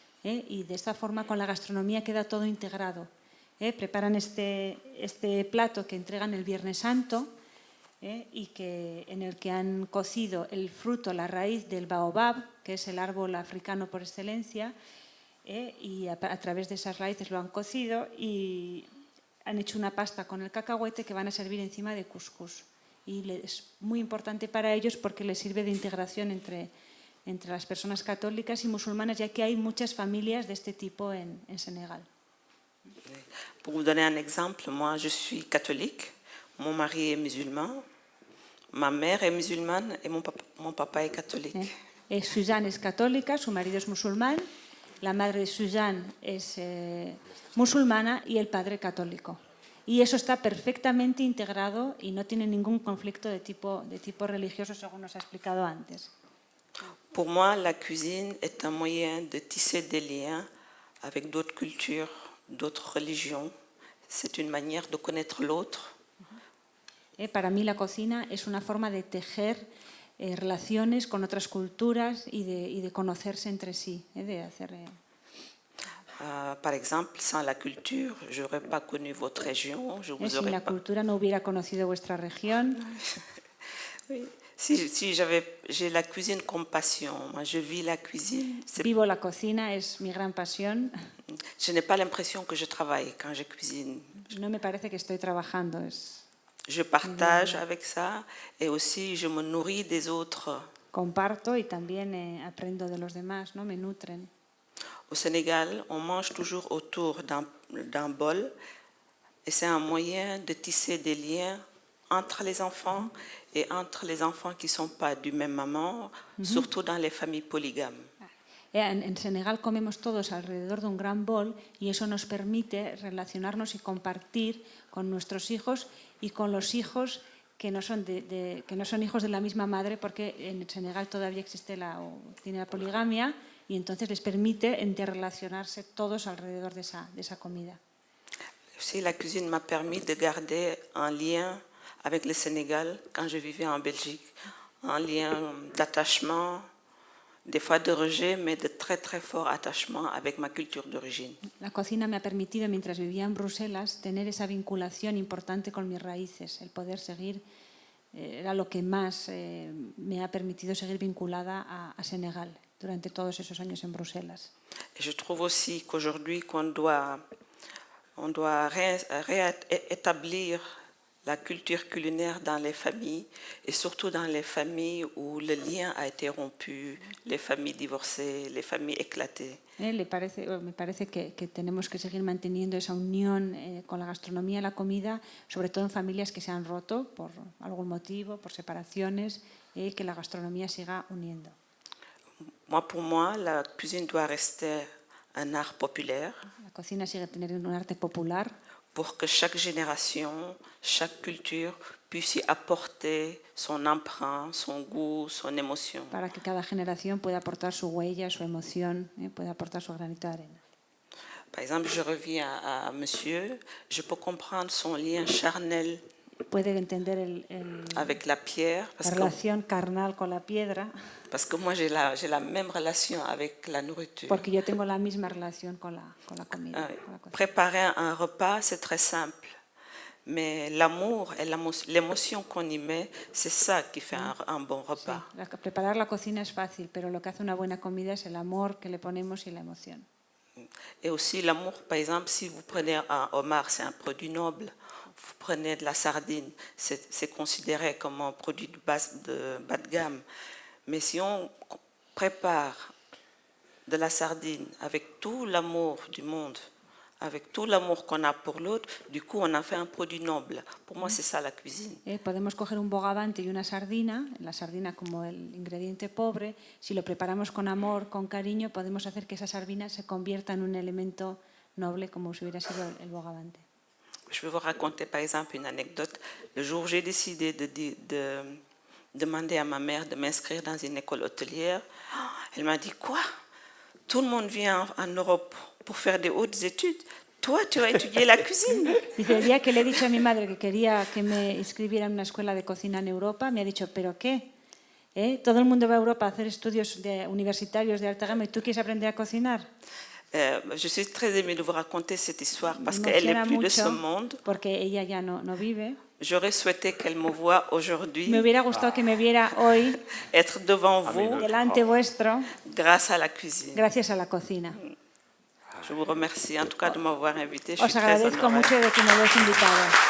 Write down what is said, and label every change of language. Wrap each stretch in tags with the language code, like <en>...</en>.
<es>Y de esta forma con la gastronomía queda todo integrado. Preparan este plato que entregan el Viernes Santo, y en el que han cocido el fruto, la raíz del baobab, que es el árbol africano por excelencia, y a través de esas raíces lo han cocido y han hecho una pasta con el cacahuete que van a servir encima de cuscús. Y es muy importante para ellos porque les sirve de integración entre las personas católicas y musulmanas, ya que hay muchas familias de este tipo en Senegal.</es> <fr>Pour vous donner un exemple, moi je suis catholique, mon mari est musulman, ma mère est musulmane et mon papa est catholique.</fr> <es>Suzanne es católica, su marido es musulmán, la madre de Suzanne es musulmana y el padre católico. Y eso está perfectamente integrado y no tiene ningún conflicto de tipo religioso, según nos ha explicado antes.</es> <fr>Pour moi, la cuisine est un moyen de tisser des liens avec d'autres cultures, d'autres religions. C'est une manière de connaître l'autre.</fr> <es>Para mí la cocina es una forma de tejer relaciones con otras culturas y de conocerse entre sí, de hacer...</es> <fr>Par exemple, sans la culture, je n'aurais pas connu votre région.</fr> <es>Sin la cultura no hubiera conocido vuestra región.</es> <fr>Oui. Si j'ai la cuisine comme passion, moi je vis la cuisine.</fr> <es>Vivo la cocina, es mi gran pasión.</es> <fr>Je n'ai pas l'impression que je travaille quand je cuisine.</fr> <es>No me parece que estoy trabajando,</es> <fr>Je partage avec ça et aussi je me nourris des autres.</fr> <es>Comparto y también aprendo de los demás, ¿no? Me nutren.</es> <fr>Au Sénégal, on mange toujours autour d'un bol et c'est un moyen de tisser des liens entre les enfants et entre les enfants qui ne sont pas du même maman, surtout dans les familles polygames.</fr> <es>En Senegal comemos todos alrededor de un gran bol y eso nos permite relacionarnos y compartir con nuestros hijos y con los hijos que no son, que no son hijos de la misma madre, porque en Senegal todavía existe tiene la poligamia y entonces les permite interrelacionarse todos alrededor de esa comida.</es> <fr>Aussi, la cuisine m'a permis de garder un lien avec le Sénégal quand je vivais en Belgique, un lien d'attachement, des fois de rejet, mais de très très fort attachement avec ma culture d'origine.</fr> <es>La cocina me ha permitido, mientras vivía en Bruselas, tener esa vinculación importante con mis raíces, el poder seguir, era lo que más me ha permitido seguir vinculada a Senegal durante todos esos años en Bruselas.</es> <fr>Et je trouve aussi qu'aujourd'hui on doit réétablir la culture culinaire dans les familles et surtout dans les familles où le lien a été rompu, les familles divorcées, les familles éclatées.</fr> <es>Me parece que tenemos que seguir manteniendo esa unión con la gastronomía y la comida, sobre todo en familias que se han roto por algún motivo, por separaciones, que la gastronomía siga uniendo.</es> <fr>Pour moi, la cuisine doit rester un art populaire.</fr> <es>La cocina sigue teniendo un arte popular.</es> <fr>Pour que chaque génération, chaque culture puisse y apporter son empreinte, son goût, son émotion.</fr> <es>Para que cada generación pueda aportar su huella, su emoción, pueda aportar su granito de arena.</es> <fr>Par exemple, je reviens à monsieur, je peux comprendre son lien charnel</fr> <es>puede entender</es> <fr>avec la pierre,</fr> <es>la relación carnal con la piedra.</es> <fr>Parce que moi j'ai la même relation avec la nourriture.</fr> <es>Porque yo tengo la misma relación con la comida.</es> <fr>Préparer un repas, c'est très simple. Mais l'amour et l'émotion qu'on y met, c'est ça qui fait un bon repas.</fr> <es>Sí, preparar la cocina es fácil, pero lo que hace una buena comida es el amor que le ponemos y la emoción.</es> <fr>Et aussi l'amour, par exemple, si vous prenez un homard, c'est un produit noble. Vous prenez de la sardine, c'est considéré comme un produit de bas de gamme. Mais si on prépare de la sardine avec tout l'amour du monde, avec tout l'amour qu'on a pour l'autre, du coup on a fait un produit noble. Pour moi c'est ça la cuisine.</fr> <es>Podemos coger un bogavante y una sardina, la sardina como el ingrediente pobre, si lo preparamos con amor, con cariño, podemos hacer que esa sardina se convierta en un elemento noble como si hubiera sido el bogavante.</es> <fr>Je vais vous raconter par exemple une anecdote. Le jour où j'ai décidé de demander à ma mère de m'inscrire dans une école hôtelière, elle m'a dit « Quoi ? Tout le monde vient en Europe pour faire des hautes études. Toi, tu vas étudier la cuisine. »</fr> <es>Dice, el día que le he dicho a mi madre que quería que me inscribiera en una escuela de cocina en Europa, me ha dicho, ¿pero qué? Todo el mundo va a Europa a hacer estudios universitarios de alta gama y tú quieres aprender a cocinar.</es> <fr>Je suis très émue de vous raconter cette histoire parce qu'elle n'est plus de ce monde.</fr> <es>Porque ella ya no vive.</es> <fr>J'aurais souhaité qu'elle me voie aujourd'hui.</fr> <es>Me hubiera gustado que me viera hoy.</es> <fr>Être devant vous.</fr> <es>Delante vuestro.</es> <fr>Grâce à la cuisine.</fr> <es>Gracias a la cocina.</es> <fr>Je vous remercie en tout cas de m'avoir invité.</fr> <es>Os agradezco mucho de que me hayáis invitado.</es>